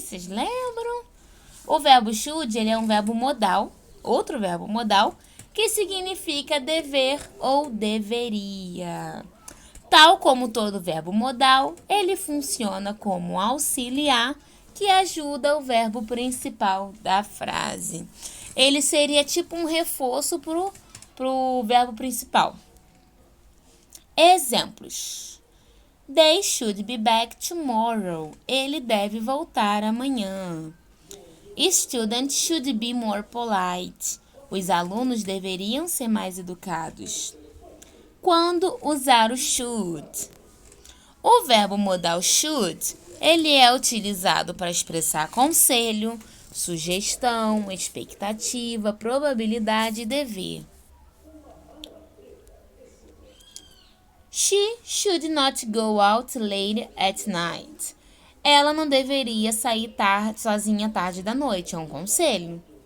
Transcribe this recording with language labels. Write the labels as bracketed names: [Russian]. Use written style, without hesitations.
[Portuguese] Vocês lembram? O verbo should, ele é um verbo modal, outro verbo modal, que significa dever ou deveria. Tal como todo verbo modal, ele funciona como auxiliar que ajuda o verbo principal da frase. Ele seria tipo um reforço pro verbo principal. Exemplos. [English] They should be back tomorrow. [Portuguese] Ele deve voltar amanhã. [English] Students should be more polite. [Portuguese] Os alunos deveriam ser mais educados. Quando usar o should? O verbo modal should, ele é utilizado para expressar conselho, sugestão, expectativa, probabilidade e dever. [English] She should not go out late at night. [Portuguese] Ela não deveria sair sozinha tarde da noite. É um conselho.